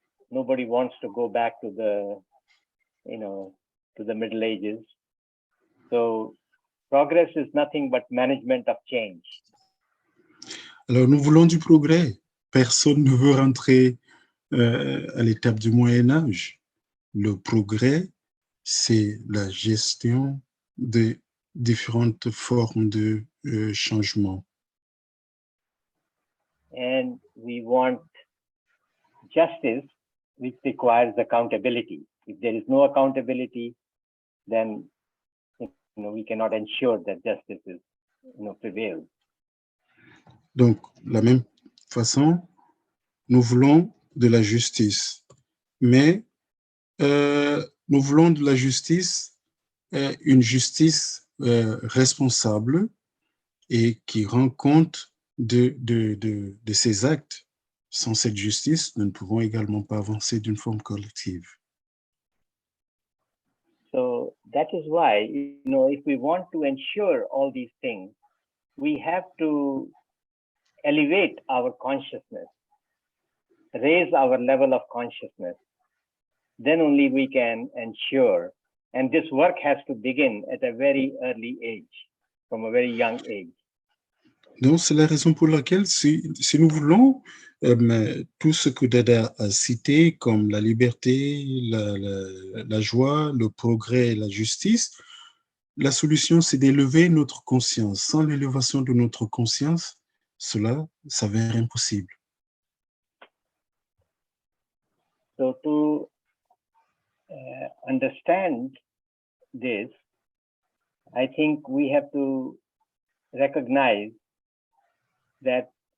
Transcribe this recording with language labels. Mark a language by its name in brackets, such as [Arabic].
[English] Nobody wants to go back to the Middle Ages. So progress is nothing but management of change. [French] Alors, nous voulons du progrès. Personne ne veut rentrer à l'étape du Moyen Âge. Le progrès, c'est la gestion des différentes formes de changement. [English] And we want justice, which requires accountability. If there is no accountability, then we cannot ensure that justice is prevails. [French] Donc, de la même façon, nous voulons de la justice, mais nous voulons de la justice, une justice responsable et qui rend compte de ses actes. Sans cette justice, nous ne pouvons également pas avancer d'une forme collective. [English] So that is why, if we want to ensure all these things, we have to elevate our consciousness, raise our level of consciousness. Then only we can ensure, and this work has to begin at a very early age, from a very young age. [French] Donc, c'est la raison pour laquelle, si nous voulons tout ce que Dada a cité, comme la liberté, la joie, le progrès et la justice, la solution, c'est d'élever notre conscience. Sans l'élévation de notre conscience, cela s'avère impossible. [English] So to understand this, I think we have to recognize that